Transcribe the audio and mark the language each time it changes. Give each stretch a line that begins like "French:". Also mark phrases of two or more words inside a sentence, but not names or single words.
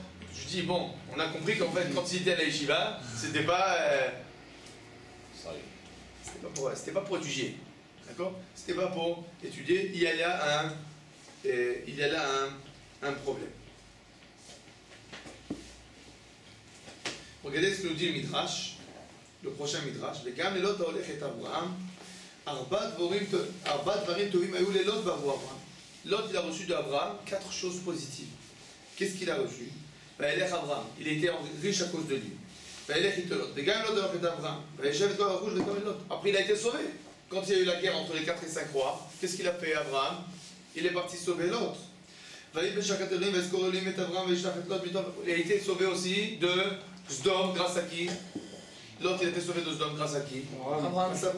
French: Je dis bon, on a compris qu'en fait quand il était à la yeshiva, c'était pas pour étudier, d'accord? C'était pas pour étudier, il y a là un problème. Regardez ce que nous dit le Midrash. Le prochain Midrash,
Hebrew: וגם ללוט ההולך את אברהם, ארבע דברים טובים היו ללוט בעבור אברהם.
French: Lot, il a reçu d'Abraham 4 choses positives. Qu'est-ce qu'il a reçu?
Hebrew: וילך אברהם,
French: il était riche à cause de lui.
Hebrew: וילך איתו לוט, וגם לוט ההולך את אברהם, וישב את כל הרכוש וכל את לוט.
French: Après, il a été sauvé. Quand il y a eu la guerre entre les 4 et 5 rois, qu'est-ce qu'il a fait Abraham? Il est parti sauver Lot. Il a été sauvé aussi de Sdom grâce à qui? L'autre, il a été sauvé de Sdom grâce à qui? Abraham.